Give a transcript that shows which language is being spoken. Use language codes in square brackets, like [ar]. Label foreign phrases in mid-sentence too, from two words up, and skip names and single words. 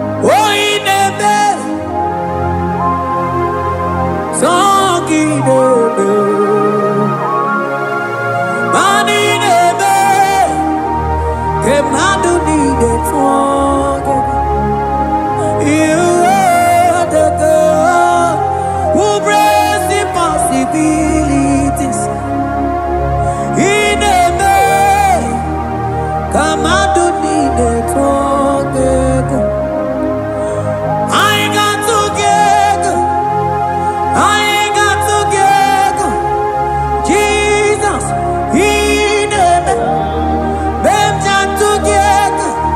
[ig] Oh, ị na-eme. Sọ gị na-eme. Ma ị na-eme ka mmadụ niile tụọ gị. [en] You are the God who breaks impossibilities. [ig] Ị na-eme ka mmadụ niile tụọ gị egwu. Anyị ga-atụ gị egwu. Anyị ga-atụ gị egwu. Jizọs, ị na-eme. Mee m ji atụ gị egwu.